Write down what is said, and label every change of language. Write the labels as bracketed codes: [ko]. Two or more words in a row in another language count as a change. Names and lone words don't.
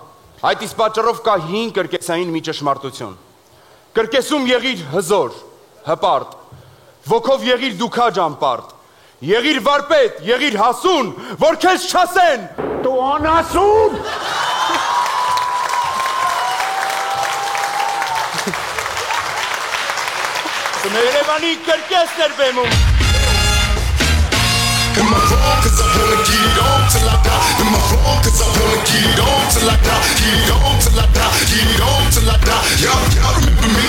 [hy] Այդ իսկ պատճառով կա 5 կրկեսային մի ճշմարտություն։ Կրկեսում եղիր հզոր, հպարտ, ոգով եղիր դուքաջ անպարտ, եղիր վարպետ, եղիր հասուն, որ քեզ չասեն, դու անասուն։ Երևանի կրկեսն էր բեմում։ [en] Am I wrong? Cause I wanna get it on till I die. Am I wrong? Cause I wanna get it on till I die. Get it on till I die. Get it on till I die. Y'all remember me?